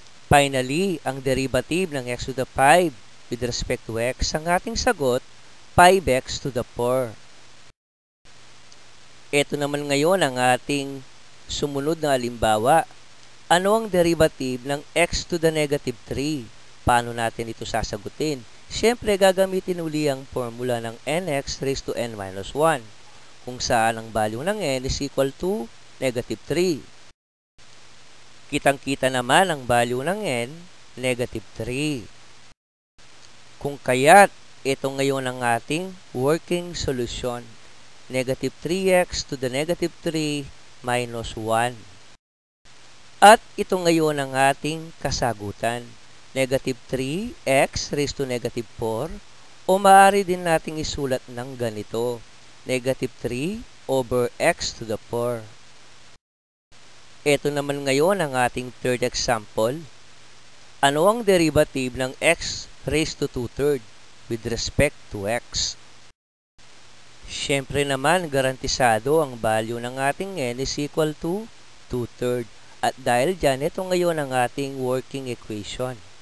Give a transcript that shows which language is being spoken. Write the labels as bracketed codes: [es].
[tl] Finally, ang derivative ng x to the 5 with respect to x, ang ating sagot, 5x to the 4. Ito naman ngayon ang ating sumunod na halimbawa. Ano ang derivative ng x to the negative 3? Paano natin ito sasagutin? Siyempre, gagamitin uli ang formula ng nx raised to n minus 1, kung saan ang value ng n is equal to negative 3. Kitang-kita naman ang value ng n, negative 3. Kung kaya't, ito ngayon ang ating working solution. [en] Negative 3x to the negative 3 minus 1. [tl] At ito ngayon ang ating kasagutan. Negative 3x raised to negative 4, o maaari din nating isulat ng ganito. [en] Negative 3 over x to the 4. [tl] Ito naman ngayon ang ating third example. Ano ang derivative ng x raised to 2/3 with respect to x? Siyempre naman, garantisado ang value ng ating n is equal to 2/3. At dahil dyan, ito ngayon ang ating working equation.